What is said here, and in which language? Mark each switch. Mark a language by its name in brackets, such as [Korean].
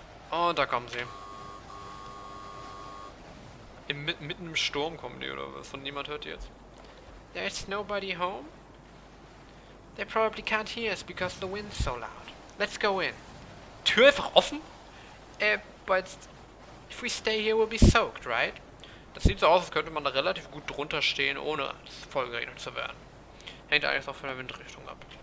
[German] Oh, da kommen sie. Mitten im Sturm kommen die, oder was? Und niemand hört die jetzt. [English] There's nobody home? They probably can't hear us because the wind's so loud. Let's go in. [German] Tür einfach offen? [English] But if we stay here we'll be soaked, right? [German] Das sieht so aus, als könnte man da relativ gut drunter stehen, ohne vollgeregnet zu werden. Hängt eigentlich auch von der Windrichtung ab.